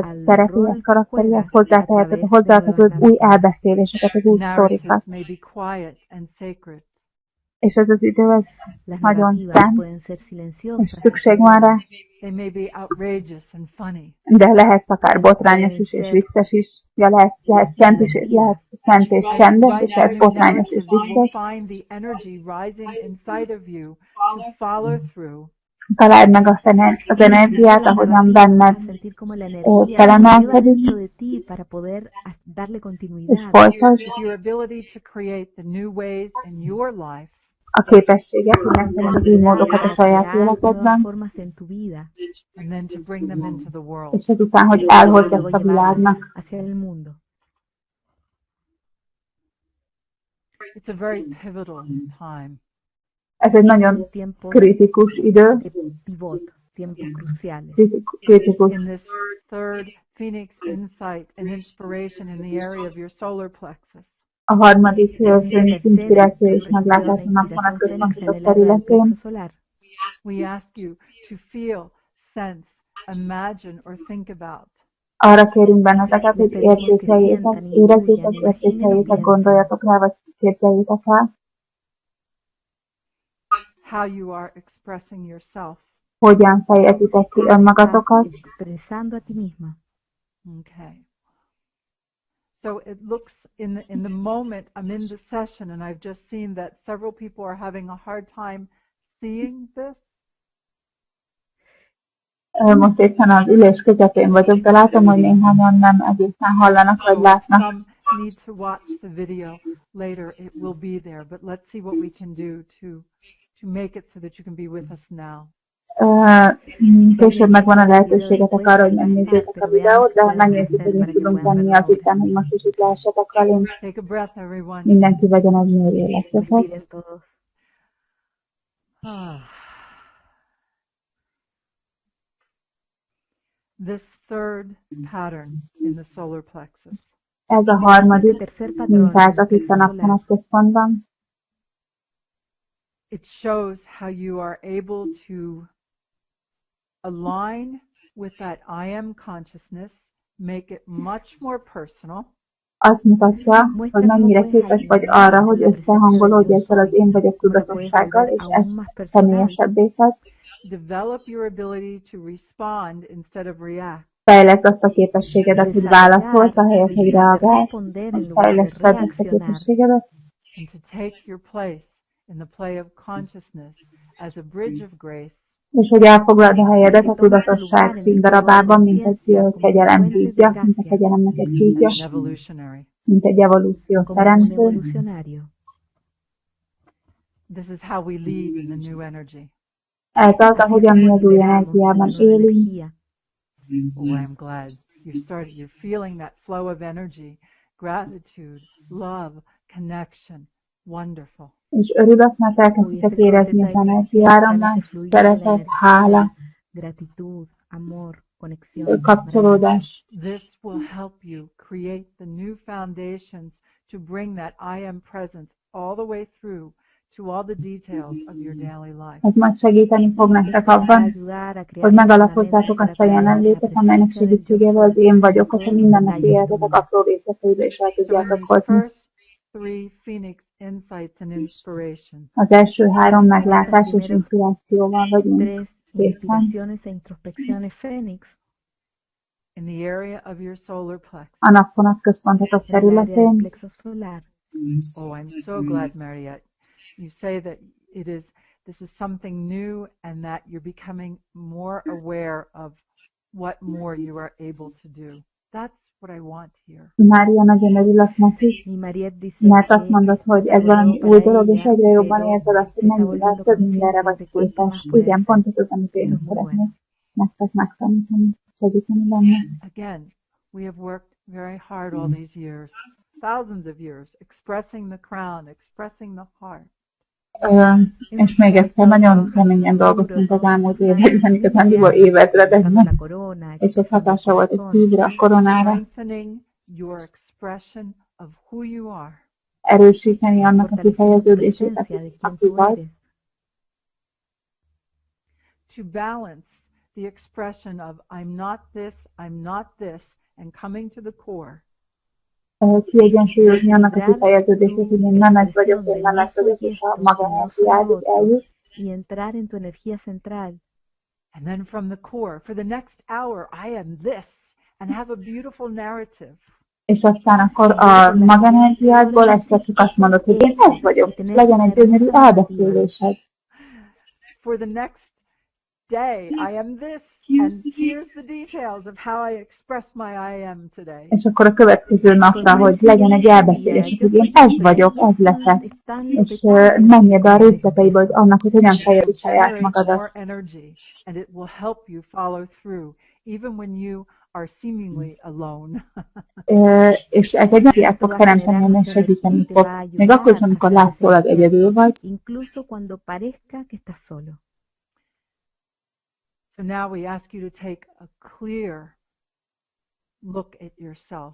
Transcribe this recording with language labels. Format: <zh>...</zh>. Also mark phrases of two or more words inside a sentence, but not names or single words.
<es>al</es> <hu>szerepéhez,</hu> <es>rol que</es> <hu>karakteréhez</hu> <es>juegas a través de</es> <hu>hozzáteheted az</hu> <es>nuevas</es> <hu>új</hu> <es>narrativas.</es> <hu>elbeszéléseket, az új sztorikat.</hu> <en>Narratives may be quiet and sacred.</en> <hu>És ez az idő, ez</hu> <es>Las</es> <hu>nagyon</hu> <es>narrativas</es> <hu>szent,</hu> <es>pueden ser</es> <hu>és</hu> <es>silenciosas y</es> <hu>szükség van rá,</hu> <es>solemnes,</es> <en>They may be outrageous and funny.</en> <hu>de lehet akár botrányos is és vicces is. Ja, lehet szent is, lehet szent és</hu> <en>As you</en> <hu>csendes,</hu> <en>write</en> <hu>és lehet</hu> <en>through your</en> <hu>botrányos és</hu> <en>narratives, you will</en> <hu>vicces.</hu> <en>find the energy rising inside of you to follow through.</en> <hu>Találd meg az energiát,</hu> <es>las</es> <hu>ahogyan</hu> <es>narrativas,</es> <hu>benned</hu> <es>vas a sentir como la energía lleva</es> <hu>felemelkedik,</hu> <es>dentro de ti para poder darle</es> <hu>és</hu> <es>continuidad.</es> <hu>folytasd</hu> <en>With your ability to create the new ways in your life,</en> <hu>a képességet, hogy megtalálod az új módokat a</hu> <es>Para</es> <hu>saját</hu> <es>crear nuevas</es> <hu>életedben,</hu> <es>formas en tu vida</es> <en>and then to bring them into the world.</en> <hu>és ezután, hogy</hu> <es>y</es> <hu>elhozd</hu> <es>luego</es> <hu>ezt a világnak.</hu> <es>llevarlas hacia el mundo.</es> <en>It's a very pivotal time.</en> <hu>Ez egy nagyon</hu> <es>Son tiempos</es> <hu>kritikus idő,</hu> <es>de pivot, tiempos cruciales.</es> <hu>kritikus</hu> <en>In this third Phoenix insight and inspiration in the area of your solar plexus,</en> <hu>a harmadik főnix</hu> <es>Tercera</es> <hu>inspiráció és</hu> <es>expresión de</es> <hu>meglátásának</hu> <es>inspiración fénix en</es> <hu>vonatközpontosított</hu> <es>el área del</es> <hu>területén.</hu> <es>plexo solar.</es> <en>we ask you to feel, sense, imagine, or think about</en> <hu>Arra kérünk benneteket,</hu> <es>Les</es> <hu>hogy</hu> <es>pedimos que</es> <hu>értékeljétek,</hu> <es>sientan,</es> <hu>érezzétek,</hu> <es>intuyan, imaginen o</es> <hu>értékeljétek,</hu> <es>piensen</es> <hu>gondoljatok rá, vagy képzeljétek el,</hu> <en>how you are expressing yourself.</en> <hu>hogyan fejezitek ki</hu> <es>cómo</es> <hu>önmagatokat.</hu> <es>estás expresando a ti misma.</es> <en>Okay. So it looks in the moment I'm in the session and I've just seen that several people are having a hard time seeing this.</en> <hu>Most éppen az ülés közepén vagyok, de látom, hogy néhányan nem egészen hallanak, vagy</hu> <en>So</en> <hu>látnak.</hu> <en>some need to watch the video later. It will be there, but let's see what we can do to make it so that you can be with us now.</en> <hu>Később megvan a lehetőségetek arra, hogy megnézzétek a videót, de megnézzük, hogy mit tudunk tenni azután, hogy most is itt lehessetek velünk.</hu> <en>Take a breath, everyone.</en> <hu>Mindenki vegyen egy mély életeket.</hu> <es>Respiren todos.</es> <en>This third pattern in the solar plexus</en> <hu>Ez a harmadik</hu> <es>Tercer patrón en</es> <hu>mintázat</hu> <es>el</es> <hu>itt a</hu> <es>plexo solar.</es> <hu>napvonatközpontban.</hu> <en>it shows how you are able to align with that I am consciousness, make it much more personal,</en> <hu>Azt mutatja, hogy mennyire képes vagy arra, hogy összehangolódj ezzel az én vagyok tudatossággal, és ezt személyesebbé tett.</hu> <en>develop your ability to respond instead of react.</en> <hu>Fejleszd azt a képességedet, hogy válaszolsz, ahelyett, hogy reagálsz. Fejleszd fel ezt a képességedet,</hu> <en>and to take your place in the play of consciousness as a bridge of grace</en> <hu>és hogy elfoglald a helyedet a tudatosság színdarabában, mint egy kegyelem hídja, mint a kegyelemnek egy hídja,</hu> <en>an evolutionary.</en> <hu>mint egy evolúció</hu> <es>Como un</es> <hu>teremtő.</hu> <es>evolucionario.</es> <en>This is how we lead in the new energy.</en> <hu>Ez az,</hu> <es>Así</es> <hu>ahogyan mi az új</hu> <es>lideramos en la</es> <hu>energiában</hu> <es>nueva</es> <hu>élünk.</hu> <es>energía.</es> <en>Oh, I'm glad you're feeling that flow of energy, gratitude, love, connection. Wonderful.</en> <hu>És örülök, mert elkezditek érezni az energiáramlást, szeretet, hála,</hu> <es>gratitud, amor, conexión,</es> <hu>kapcsolódás.</hu> <en>This will help you create the new foundations to bring that I am presence all the way through to all the details of your daily life.</en> <hu>Ez majd segíteni fog nektek abban, hogy megalapozzátok azt a jelenlétet, amelynek segítségével az én vagyok, hogy a mindennapi életetek apró részleteibe is el</hu> <en>So in</en> <hu>tudjátok</hu> <en>these</en> <hu>hozni.</hu> <en>first three Phoenix insights and inspiration,</en> <hu>Az első három meglátás és inspirációval vagyunk</hu> <es>tres</es> <hu>készen.</hu> <es>inspiraciones e introspecciones fénix</es> <en>in the area of your solar plexus.</en> <hu>A napvonatközpontotok</hu> <es>en el área del</es> <hu>területén.</hu> <es>plexo solar.</es> <en>Oh, I'm so glad, Mariette. You say that this is something new and that you're becoming more aware of what more you are able to do. That's what I want here.</en> <hu>Mária nagyon örülök neki,</hu> <es>Y Mariette dice</es> <hu>mert azt</hu> <es>que</es> <hu>mondod, hogy ez valami új dolog, és egyre jobban érzed azt, hogy mennyivel több mindenre vagy képes. Igen, pont ez az, amit én is szeretnék nektek megtanítani, segíteni benne.</hu> <en>Again, we have worked very hard all these years, thousands of years, expressing the crown, expressing the heart.</en> <hu>És még egyszer nagyon keményen dolgoztunk az elmúlt években, igazándiból évezredekben, és ez hatása volt a szívre, a koronára.</hu> <en>Strengthening your expression of who you are.</en> <hu>Erősíteni annak a kifejeződését, aki vagy.</hu> <en>To balance the expression of I'm not this, and coming to the core.</en> <hu>Kiegyensúlyozni annak a kifejeződését, hogy én nem ez vagyok, és a magaenergiádig eljut.</hu> <es>Y entrar en tu energía central.</es> <en>And then from the core, for the next hour, I am this, and have a beautiful narrative.</en> <hu>És aztán akkor a magaenergiádból este csak azt mondod, hogy én ez vagyok, és legyen egy gyönyörű elbeszélésed.</hu> <en>For the next day, I am this, and here's the details of how I express my I am today.</en> <hu>És akkor a következő napra, hogy legyen egy elbeszélés, hogy én ez vagyok, ez leszek, és menjél be a részleteibe, hogy annak, hogy hogyan fejezi saját magadat.</hu> <en>And it will help you follow through, even when you are seemingly alone.</en> <hu>És ez egy energiát fog teremteni, és segíteni fog, még akkor is, amikor látszólag egyedül vagy.</hu> <es>Incluso cuando parezca que estás solo.</es> <en>So now we ask you to take a clear look at yourself.</en>